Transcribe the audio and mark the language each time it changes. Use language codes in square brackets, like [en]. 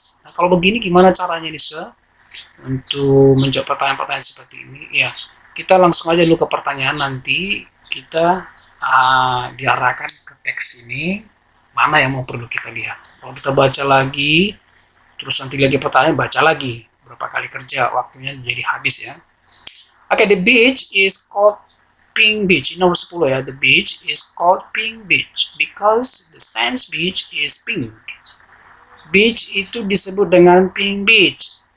[id] Nah, kalau begini gimana caranya nih, untuk menjawab pertanyaan-pertanyaan seperti ini? Ya, kita langsung aja dulu ke pertanyaan, nanti kita diarahkan ke teks ini mana yang mau perlu kita lihat. Kalau kita baca lagi, terus nanti lagi pertanyaan, baca lagi. Berapa kali kerja, waktunya jadi habis ya. [en] Oke, the beach is called Pink Beach. Ini nomor 10 ya. The beach is called Pink Beach because the sand beach is pink. [id] Beach itu disebut dengan Pink Beach.